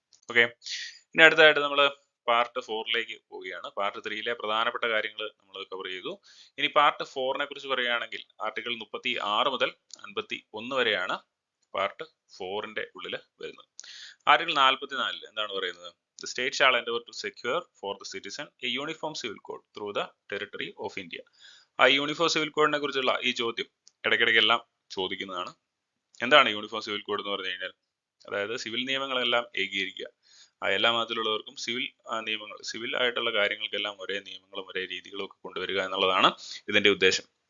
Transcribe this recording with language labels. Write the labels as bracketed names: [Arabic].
[Malayalam] Okay, ഇനി അടുത്തതായിട്ട് നമ്മൾ പാർട്ട് 4ലേക്ക് പോവുകയാണ്. പാർട്ട് 3യിലെ പ്രധാനപ്പെട്ട കാര്യങ്ങൾ നമ്മൾ കവർ ചെയ്തു. ഇനി പാർട്ട് 4നെ കുറിച്ച് പറയുകയാണെങ്കിൽ ആർട്ടിക്കിൾ 36 മുതൽ 51 വരെയാണ് പാർട്ട് 4ന്റെ ഉള്ളിൽ വരുന്നത്. ആർട്ടിക്കിൾ 44 എന്താണ് പറയുന്നത്? [English] The state shall endeavor to secure for the citizen a uniform civil code through the territory of India. [Malayalam] ആ യൂണിഫോം സിവിൽ കോഡിനെ കുറിച്ചുള്ള ഈ ചോദ്യം ഇടയ്ക്കിടയ്ക്കെല്ലാം ചോദിക്കുന്നതാണ്. എന്താണ് യൂണിഫോം സിവിൽ കോഡ് എന്ന് പറഞ്ഞു കഴിഞ്ഞാൽ? അതായത് സിവിൽ നിയമങ്ങളെല്ലാം ഏകീകരിക്കുക, എല്ലാ മതത്തിലുള്ളവർക്കും സിവിൽ ആയിട്ടുള്ള കാര്യങ്ങൾക്കെല്ലാം ഒരേ നിയമങ്ങളും ഒരേ രീതികളും ഒക്കെ കൊണ്ടുവരിക എന്നുള്ളതാണ് ഇതിന്റെ ഉദ്ദേശം.